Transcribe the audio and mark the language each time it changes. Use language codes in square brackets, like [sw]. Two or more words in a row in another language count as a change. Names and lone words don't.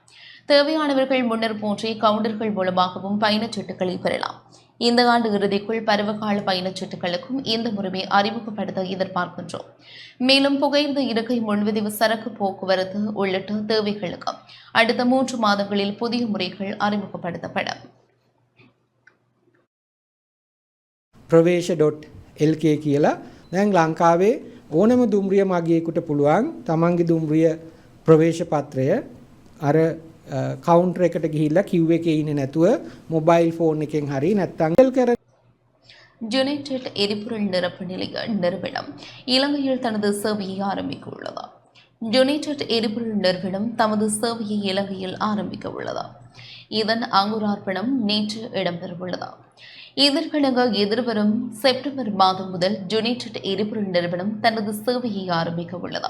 [ta] தேவையானவர்கள் முன்னர் போன்றே கவுண்டர்கள் மூலமாகவும் பயணச்சீட்டுகளை பெறலாம். இந்த ஆண்டு இறுதிக்குள் பருவகால பயணச்சீட்டுகளுக்கும் இந்த முறையை அறிமுகப்படுத்த எதிர்பார்க்கின்றோம். மேலும் புகையிரத இருக்கை முன்பதிவு, சரக்கு போக்குவரத்து உள்ளிட்ட தேவைகளுக்கு அடுத்த 3 மாதங்களில் புதிய முறைகள் அறிமுகப்படுத்தப்படும். [si] ප්‍රවේශ.lk කියලා දැන් ලංකාවේ ඕනම දුම්රිය මගියෙකුට පුළුවන් තමන්ගේ දුම්රිය ප්‍රවේශ පත්‍රය අර කවුන්ටර් එකට ගිහිල්ලා queue එකේ ඉන්නේ නැතුව [en] mobile phone [si] එකෙන් හරි නැත්නම් කර [ta] யுனைடெட் எரிபொருள் நிரப்பு நிலைய நிறுவனம் இலங்கையில் தனது சேவையை ஆரம்பிக்க உள்ளது. யுனைடெட் எரிபொருள் நிறுவனம் தமது சேவையை இலங்கையில் ஆரம்பிக்க உள்ளது. இதன் அங்குரார்ப்பணம் நேற்று இடம்பெறவுள்ளது. இதற்கிணங்க எதிர்வரும் செப்டம்பர் மாதம் முதல் யுனைடெட் எரிபொருள் நிறுவனம் தனது சேவையை ஆரம்பிக்க உள்ளது.